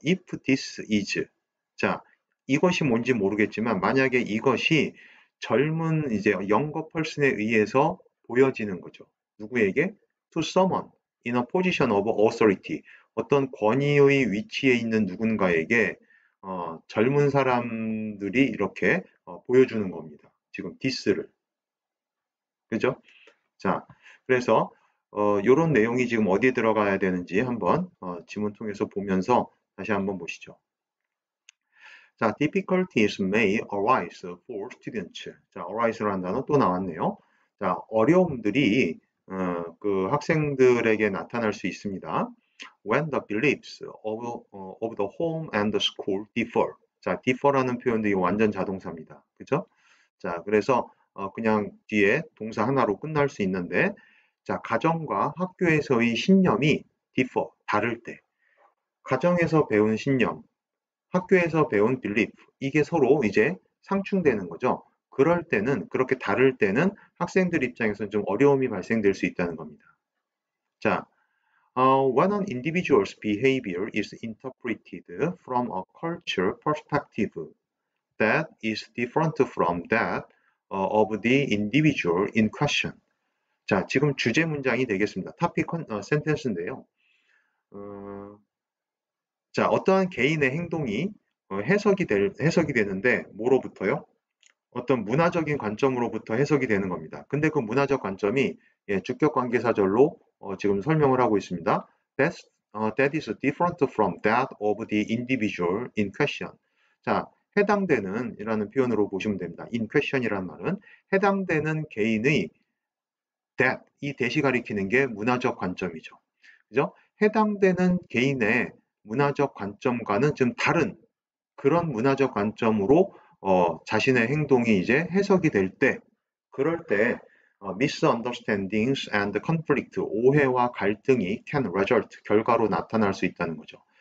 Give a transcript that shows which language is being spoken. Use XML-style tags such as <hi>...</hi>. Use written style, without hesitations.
<en>if this is.</en> <ko>자, 이것이 뭔지 모르겠지만 만약에 이것이 젊은 이제</ko> <en>younger person</en> <ko>에 의해서 보여지는 거죠. 누구에게?</ko> <en>To someone in a position of authority.</en> <ko>어떤 권위의 위치에 있는 누군가에게 젊은 사람들이 이렇게 보여주는 겁니다. 지금 this를. 그죠? 자, 그래서 이런 내용이 지금 어디에 들어가야 되는지 한번 지문 통해서 보면서 다시 한번 보시죠.</ko> <en>자, difficulties may arise for students.</en> <ko>자, arise라는 단어 또 나왔네요. 자, 어려움들이 그 학생들에게 나타날 수 있습니다.</ko> <en>When the beliefs of the home and the school differ.</en> <ko>자, differ라는 표현도 이거 완전 자동사입니다. 그죠? 자, 그래서 그냥 뒤에 동사 하나로 끝날 수 있는데, 자, 가정과 학교에서의 신념이 differ, 다를 때, 가정에서 배운 신념, 학교에서 배운 belief, 이게 서로 이제 상충되는 거죠. 그럴 때는, 그렇게 다를 때는 학생들 입장에서는 좀 어려움이 발생될 수 있다는 겁니다.</ko> <en>자, when an individual's behavior is interpreted from a cultural perspective that is different from that of the individual in question.</en> <ko>자, 지금 주제 문장이 되겠습니다. topic sentence인데요. 자, 어떠한 개인의 행동이 해석이 되는데 뭐로부터요? 어떤 문화적인 관점으로부터 해석이 되는 겁니다. 근데 그 문화적 관점이 주격 관계사절로 지금 설명을 하고 있습니다.</ko> <en>That is different from that of the individual in question.</en> <ko>자, 해당되는 이라는 표현으로 보시면 됩니다. in question이라는 말은 해당되는 개인의 that, 이 that이 가리키는 게 문화적 관점이죠. 그죠? 해당되는 개인의 문화적 관점과는 좀 다른 그런 문화적 관점으로 자신의 행동이 이제 해석이 될 때, 그럴 때</ko> <en>misunderstandings and conflict,</en> <ko>오해와 갈등이</ko> <en>can result,</en> <ko>결과로 나타날 수 있다는 거죠.</ko>